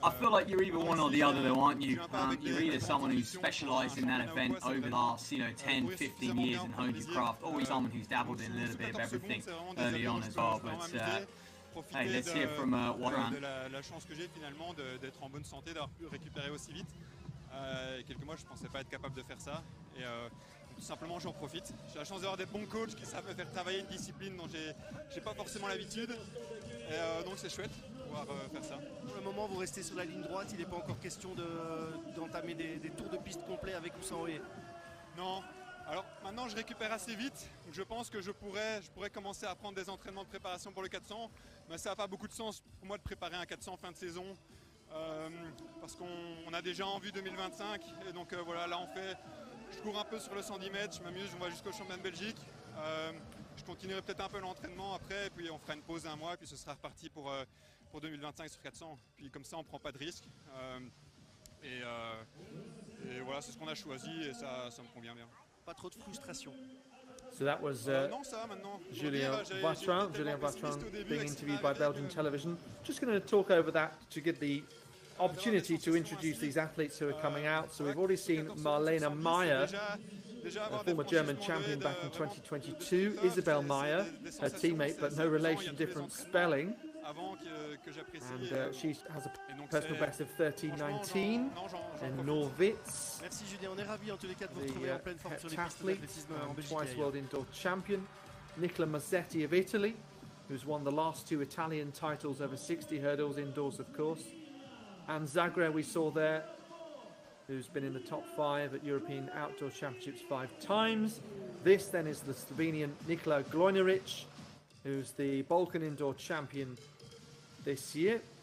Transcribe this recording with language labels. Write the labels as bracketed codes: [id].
[en] I feel like you're either one or the other, though, aren't you? You're either someone who's specialised in that event over the last, 10, 15 years and honed your craft, or you're someone who's dabbled in a little bit of everything early on as well. But hey, let's hear from Warren. [fr] La chance que j'ai finalement d'être en bonne santé, d'avoir pu récupérer aussi vite. Il y a quelques mois, je ne pensais pas être capable de faire ça. Et tout simplement, j'en profite. J'ai la chance d'avoir des bons coachs qui savent me faire travailler une discipline dont je n'ai pas forcément l'habitude. Et donc, c'est chouette de pouvoir faire ça. Pour le moment, vous restez sur la ligne droite. Il n'est pas encore question d'entamer des tours de piste complets avec ou sans haie. Non. Alors maintenant je récupère assez vite, donc je pense que je pourrais commencer à prendre des entraînements de préparation pour le 400, mais ça n'a pas beaucoup de sens pour moi de préparer un 400 fin de saison, parce qu'on a déjà en vue 2025, et donc voilà, là je cours un peu sur le 110 mètres, je m'amuse, on va jusqu'au championnat de Belgique, je continuerai peut-être un peu l'entraînement après, et puis on fera une pause d'un mois, et puis ce sera reparti pour 2025 sur 400, puis comme ça on ne prend pas de risque, et voilà, c'est ce qu'on a choisi, et ça me convient bien. Pas trop de frustration. [en] So that was Julien Vatran being interviewed by Belgian television. Just going to talk over that to give the opportunity to introduce these athletes who are coming out. So we've already seen Marlene Meyer, a former German champion back in 2022. Isabel Meyer, her teammate, but no relation, different spelling. And she has a personal best of 13:19 in Norwitz. [fr] Merci Julien, on est ravis en tous les cas de vous retrouver en pleine forme sur les pistes d'athlétisme en Belgique. [en] Twice world indoor champion, Nicola Mazzetti of Italy, who's won the last 2 Italian titles over 60 hurdles indoors, of course. And Zagreb we saw there, who's been in the top 5 at European Outdoor Championships 5 times. This then is the Slovenian Nikola Glojneric, who's the Balkan indoor champion this year.